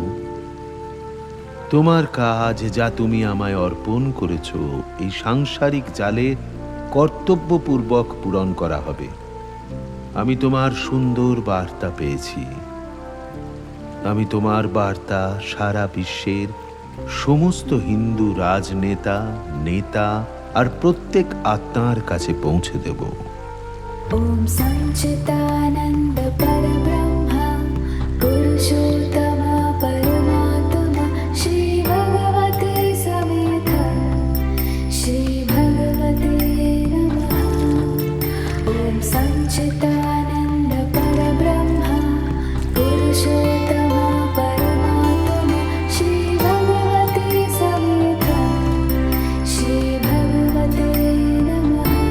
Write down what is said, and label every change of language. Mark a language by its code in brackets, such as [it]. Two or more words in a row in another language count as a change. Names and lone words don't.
[bn] তোমার কাজ যা তুমি আমায় অর্পণ করেছ এই সাংসারিক জালে কর্তব্যপূর্বক পূরণ করা হবে। আমি তোমার সুন্দর বার্তা পেয়েছি। আমি তোমার বার্তা সারা বিশ্বের সমস্ত হিন্দু রাজনেতা, নেতা আর প্রত্যেক আত্মার কাছে পৌঁছে দেব। [sa] ओम सच्चिदानंद परब्रह्म पुरुषोत्तम परमात्मा श्री भगवते समेत श्री भगवते नमः। ओम सच्चिदानंद परब्रह्म पुरुषोत्तम परमात्मा श्री भगवते समेत श्री भगवते नमः।